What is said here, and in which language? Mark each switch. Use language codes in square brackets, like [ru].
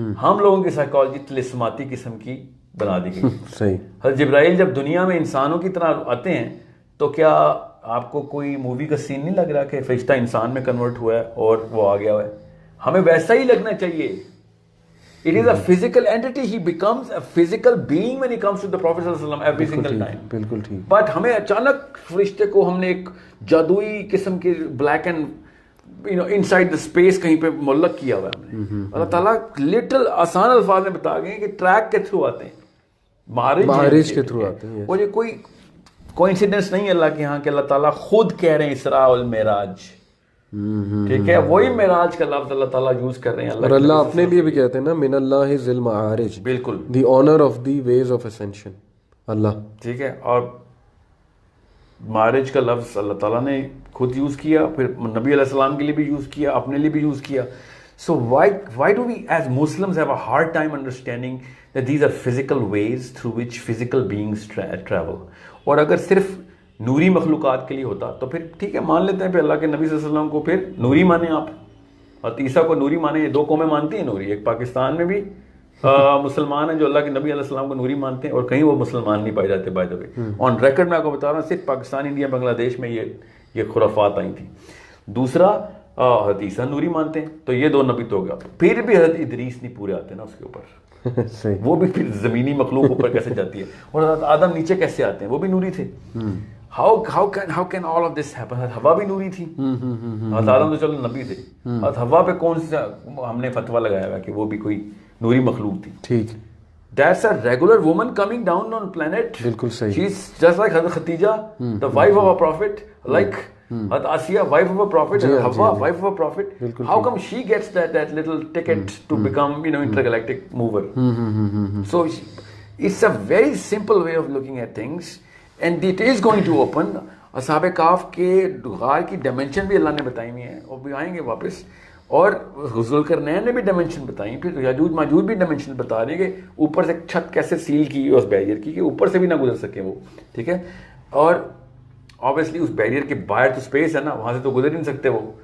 [ur] ہم لوگوں کی سائیکالوجی طلسماتی قسم کی بنا دی گئی. صحیح. حضرت جبرائیل جب دنیا میں انسانوں کی طرح آتے ہیں تو کیا آپ کو کوئی مووی کا سین نہیں لگ رہا کہ فرشتہ انسان میں کنورٹ ہوا ہے اور وہ آ گیا ہوا ہے؟ ہمیں ویسا ہی لگنا چاہیے. [en] It is a physical entity. He becomes a physical being when he comes to the Prophet sallallahu alaihi wasallam every single time. [ur] بالکل ٹھیک. But ہمیں اچانک فرشتے کو ہم نے ایک جادوئی قسم کے black and [en] inside the space [ur] کہیں پہ معلق کیا ہوا ہے ہم نے. اللہ تعالیٰ لٹل آسان الفاظ میں بتا گئے کہ ٹریک کے تھرو آتے ہیں, معارج کے تھرو آتے ہیں. اور یہ کوئی کوئنسیڈنس نہیں ہے اللہ کے یہاں کہ اللہ تعالیٰ خود کہہ رہے ہیں اسراء والمعراج. ٹھیک ہے, وہی معراج کا لفظ اللہ تعالیٰ یوز کر رہے ہیں. اور اللہ اپنے لیے بھی کہتے ہیں نا, [ar] من اللہ ذی المعارج, [ur] بالکل, [en] The honour of the ways of ascension, اللہ. [ur] ٹھیک ہے, اور معارج کا لفظ اللہ تعالیٰ نے خود یوز کیا, پھر نبی علیہ السلام کے لیے بھی یوز کیا, اپنے لیے بھی یوز کیا. [en] So why do we as Muslims have a hard time understanding that these are physical ways through which physical beings travel? [ur] اور اگر صرف نوری مخلوقات کے لیے ہوتا تو پھر ٹھیک ہے, مان لیتے ہیں پھر اللہ کے نبی صلی اللہ علیہ وسلم کو پھر نوری مانیں آپ, اور عیسیٰ کو نوری مانیں. یہ دو قومیں مانتی ہیں نوری, ایک پاکستان میں بھی مسلمان ہیں جو اللہ کے نبی علیہ السلام کو نوری مانتے ہیں, اور کہیں وہ مسلمان نہیں پائے جاتے. [en] by the way on record [ur] میں آپ کو بتا رہا ہوں, صرف پاکستان, انڈیا, بنگلہ دیش میں یہ خرافات آئی تھیں. دوسرا حضرت عیسیٰ نوری مانتے ہیں, تو یہ دو نبی تو ہو گیا. پھر بھی حضرت ادریس نہیں پورے آتے نا اس کے اوپر, وہ بھی پھر زمینی مخلوق اوپر کیسے جاتی ہے, اور حضرت آدم نیچے کیسے آتے ہیں, وہ بھی نوری تھے. [en] how can all of this happen? [ur] ہوا بھی نوری تھی. حضرت آدم تو چلو نبی تھے, حضرت ہوا پہ کون سا ہم نے فتویٰ لگایا ہوا کہ وہ بھی کوئی نوری مخلوق تھی. ٹھیک. [en] That's a regular woman coming down on planet. [ur] بالکل صحیح. [en] She's just like Hazrat Khatija, the wife of a prophet, like Hazrat Asiya, wife of a prophet, and Hawa, wife of a prophet. How come she gets that little ticket to become, intergalactic mover? So it's a very simple way of looking at things, and it is going to open. [ur] اصحاب کاف کے غار کی dimension بھی اللہ نے بتائی ہوئی ہیں, اور بھی آئیں گے واپس. اور ذوالقرنین نے بھی ڈائمینشن بتائی, پھر یاجوج ماجوج بھی ڈائمینشن بتا رہے ہیں کہ اوپر سے چھت کیسے سیل کی اس بیریئر کی کہ اوپر سے بھی نہ گزر سکے وہ. ٹھیک ہے. اور obviously اس بیریئر کے باہر تو اسپیس ہے نا, وہاں سے تو گزر ہی نہیں سکتے وہ.